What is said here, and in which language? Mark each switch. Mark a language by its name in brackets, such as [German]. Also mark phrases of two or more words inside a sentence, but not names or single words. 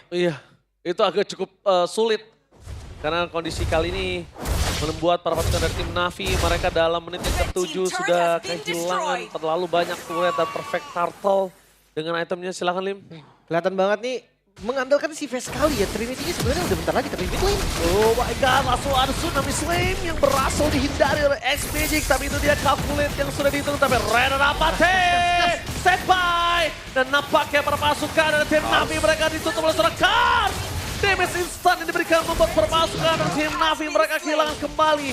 [Indonesian] iya, itu agak cukup sulit. Karena kondisi kali ini membuat para pasukan dari tim Navi, mereka dalam menit yang ke-7 sudah kehilangan terlalu banyak turret dan [English] perfect turtle. [Indonesian] Dengan itemnya silakan Lim. Kelihatan banget nih mengandalkan si Vest sekali ya. Trinity sebenarnya udah bentar lagi tapi [English] mid lane. Oh my god, [Indonesian] langsung ada Tsunami Slam yang berhasil dihindari oleh X-Magic. Tapi itu dia calculate yang sudah dihitung. Tapi Renan Apate, set by. Dan nampaknya para pasukan dari tim Navi mereka ditutup oleh seorang Kars. Damage instan yang diberikan membuat para pasukan dari tim Navi mereka kehilangan kembali.